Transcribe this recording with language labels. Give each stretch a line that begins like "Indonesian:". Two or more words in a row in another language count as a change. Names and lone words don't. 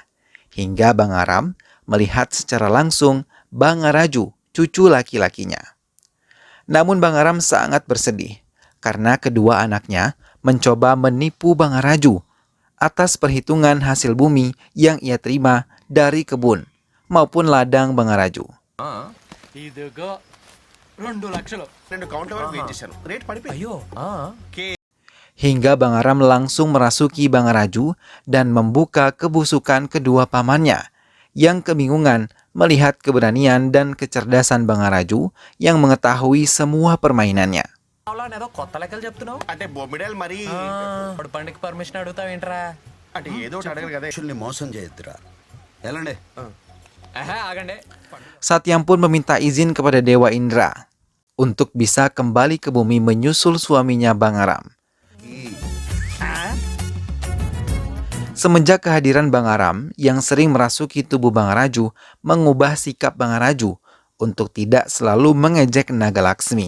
Indonesian: Hingga Bang Aram melihat secara langsung Bangaraju, cucu laki-lakinya. Namun Bang Aram sangat bersedih karena kedua anaknya mencoba menipu Bangaraju atas perhitungan hasil bumi yang ia terima dari kebun maupun ladang Bangaraju.
Telugu: ఇదిగో 2 లక్షలు. 2 కౌంటర్ వరకు వెయిట్ చేశాను, రేట్ పడిపోయింది. అయ్యో
Indonesian: Hingga Bang Aram langsung merasuki Bangaraju dan membuka kebusukan kedua pamannya yang kebingungan melihat keberanian dan kecerdasan Bangaraju yang mengetahui semua permainannya.
Telugu: ఏదో కొత్త లెక్కలు చెప్తున్నావు. అంటే బొమ్మిడాలు మరి ఇప్పుడు పండుగ పర్మిషన్ అడుగుతావేంట్రా? అంటే ఏదో ఒకటి అడగరు కదా. యాక్చువల్లీ మోసం చేయొద్దురా. ఎలాండి ఆగండి.
Indonesian: Satyam pun meminta izin kepada Dewa Indra untuk bisa kembali ke bumi menyusul suaminya Bang Aram. Semenjak kehadiran Bang Aram yang sering merasuki tubuh Bangaraju mengubah sikap Bangaraju untuk tidak selalu mengejek Naga Laksmi.